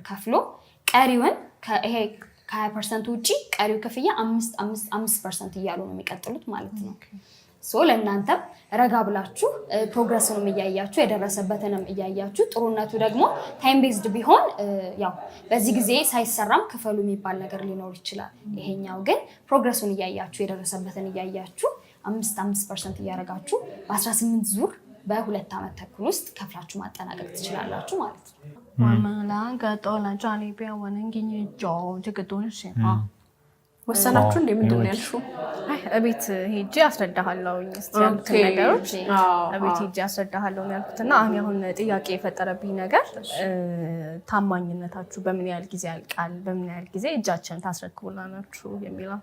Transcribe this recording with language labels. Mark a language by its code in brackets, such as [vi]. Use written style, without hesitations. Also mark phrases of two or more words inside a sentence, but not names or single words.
[am] ከፍሎ ቀሪውን ይሄ ከ20% ውጪ ቀሪው ክፍያ 5% እያሉ ነው የሚቀጥሉት ማለት ነው። ሶ ለእናንተም ረጋ ብላችሁ ፕሮግረስንም እያያችሁ የደረሰበትንም እያያችሁ ጥሩነቱ ደግሞ [en] time based [am] ቢሆን ያው በዚህ ጊዜ ሳይሰራም ክፈሉ የሚባል ነገር ሊኖር ይችላል። ይሄኛው ግን ፕሮግረሱን እያያችሁ የደረሰበትን እያያችሁ 5% እያደረጋችሁ በ18 ዙር በ2 ዓመት ተኩል ውስጥ ከፍላችሁ ማጠናቀቅ ትችላላችሁ ማለት ነው። [zh] 我们2个都来这里边，我能给你找这个东西啊。 [am] ወሰናችሁ እንዴ ምንድን ነው ያልሽው? አይ እቤት ሄጄ አስረዳሃለሁ እስቲ ያሉት ነገሮች እቤት ሄጄ አስረዳሃለሁ ያልኩትና አሁን ጥያቄ የፈጠረብኝ ነገር ታማኝነታችሁ በምን ያህል ጊዜ ያልቃል፣ በምን ያህል ጊዜ እጃችን ታስረክቡላናችሁ የሚለው።